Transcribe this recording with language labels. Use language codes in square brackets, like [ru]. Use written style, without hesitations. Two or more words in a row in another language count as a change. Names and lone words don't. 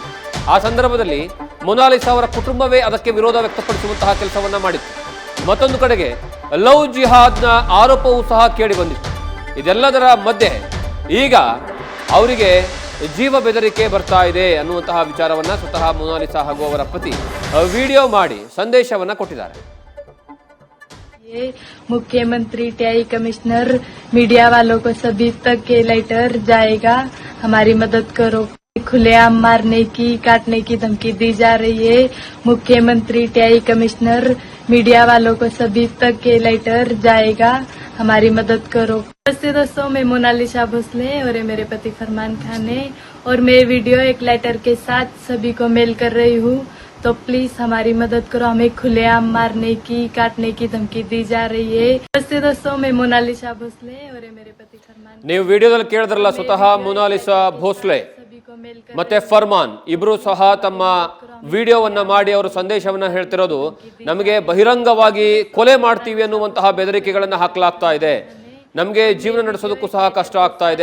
[kn] ಆ ಸಂದರ್ಭದಲ್ಲಿ ಮೊನಾಲಿಸಾ ಅವರ ಕುಟುಂಬವೇ ಅದಕ್ಕೆ ವಿರೋಧ ವ್ಯಕ್ತಪಡಿಸುವಂತಹ ಕೆಲಸವನ್ನ ಮಾಡಿತ್ತು. ಮತ್ತೊಂದು ಕಡೆಗೆ ಲವ್ ಜಿಹಾದ್ನ ಆರೋಪವೂ ಸಹ ಕೇಳಿ ಬಂದಿತ್ತು. ಇದೆಲ್ಲದರ ಮಧ್ಯೆ ಈಗ ಅವರಿಗೆ ಜೀವ ಬೆದರಿಕೆ ಬರ್ತಾ ಇದೆ ಅನ್ನುವಂತಹ ವಿಚಾರವನ್ನ ಸ್ವತಃ ಮೊನಾಲಿಸಾ ಹಾಗೂ ಅವರ ಪತಿ ವಿಡಿಯೋ ಮಾಡಿ ಸಂದೇಶವನ್ನ ಕೊಟ್ಟಿದ್ದಾರೆ. [hi] मुख्यमंत्री [en] TI commissioner media [hi] वालों को सभी तक ये लेटर जाएगा, हमारी मदद करो। खुलेआम मारने की काटने की धमकी दी जा रही है। मुख्यमंत्री [en] TI commissioner media [hi] वालों को सभी तक ये लेटर जाएगा, हमारी मदद करो। नमस्ते दोस्तों, मैं मोनालिसा भोसले और ये मेरे पति फरमान खान है और मैं वीडियो एक लेटर के साथ सभी को मेल कर रही हूँ, तो प्लीज हमारी मदद करो। हमें खुलेआम मारने की काटने की धमकी दी जा रही है। नमस्ते दोस्तों, मैं मोनालिसा भोसले और ये मेरे पति फरमान। [kn] ನೀವು ವಿಡಿಯೋದಲ್ಲಿ ಕೇಳಿದ್ರಲ್ಲ, ಸ್ವತಃ ಮೊನಾಲಿಸಾ ಭೋಸ್ಲೆ ಮತ್ತೆ ಫರ್ಮಾನ್ ಇಬ್ರು ಸಹ ತಮ್ಮ ವಿಡಿಯೋವನ್ನ ಮಾಡಿ ಅವರು ಸಂದೇಶವನ್ನ ಹೇಳ್ತಿರೋದು, ನಮಗೆ ಬಹಿರಂಗವಾಗಿ ಕೊಲೆ ಮಾಡ್ತೀವಿ ಅನ್ನುವಂತಹ ಬೆದರಿಕೆಗಳನ್ನ ಹಾಕಲಾಗ್ತಾ ಇದೆ, ನಮಗೆ ಜೀವನ ನಡೆಸೋದಕ್ಕೂ ಸಹ ಕಷ್ಟ ಆಗ್ತಾ ಇದೆ.